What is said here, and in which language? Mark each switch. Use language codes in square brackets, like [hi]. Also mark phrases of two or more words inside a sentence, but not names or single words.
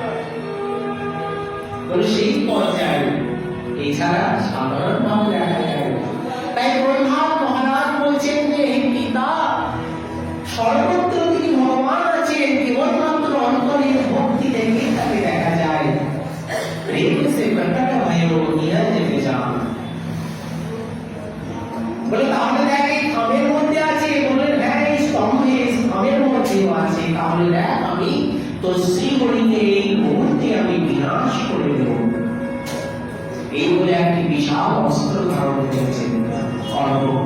[bn] সেই পর্যায়ে এছাড়া সাধারণ ভাবে দেখা যায় না। তাই প্রহ্লাদ মহারাজ বলছেন যে হে পিতা, সর্বত্র তিনি ভগবান আছেন, কেবলমাত্র অন্তরের ভক্তি দেখে তাকে দেখা যায়। [awa] प्रेम से प्रकट भयो नीरज विजान। [bn] বলে তাহলে দেখ এই খামের মধ্যে আছে, বলে হ্যাঁ এই স্তম্ভে খামের মধ্যেও আছে, তাহলে দেখ আমি তো শ্রীহরিকে এই মুহূর্তে আমি বিনাশ করে দেব। এই বলে একটি বিশাল অস্ত্র ধারণ করেছেন খড়গ।